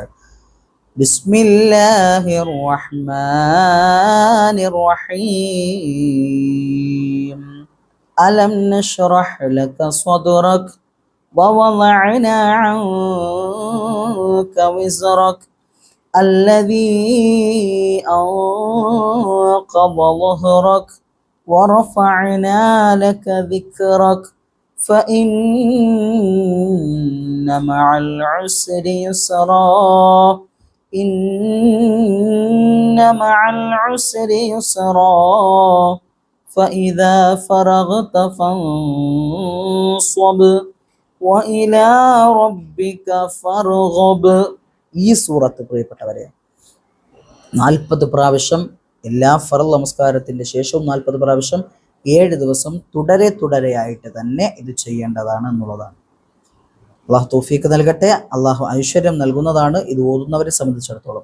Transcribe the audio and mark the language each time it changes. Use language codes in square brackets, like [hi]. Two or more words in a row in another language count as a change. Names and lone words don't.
[ar] بسم الله الرحمن الرحيم. ألم نشرح لك صدرك ووضعنا عنك وزرك الذي أنقض ظهرك ورفعنا لك ذكرك فإن مع العسر يسرا إن مع العسر يسرا فإذا فرغت فانصب وإلى ربك فارغب. [ml] ഈ സൂറത്ത് പ്രിയപ്പെട്ടവരെ 40 പ്രാവശ്യം എല്ലാ ഫർള് നമസ്കാരത്തിന്റെ ശേഷവും 40 പ്രാവശ്യം 7 ദിവസം തുടരെയായിട്ട് തന്നെ ഇത് ചെയ്യേണ്ടതാണ് എന്നുള്ളതാണ്. അള്ളാഹു തൗഫീഖ് നൽകട്ടെ. അള്ളാഹു ഐശ്വര്യം നൽകുന്നതാണ് ഇത് ഓതുന്നവരെ സംബന്ധിച്ചിടത്തോളം.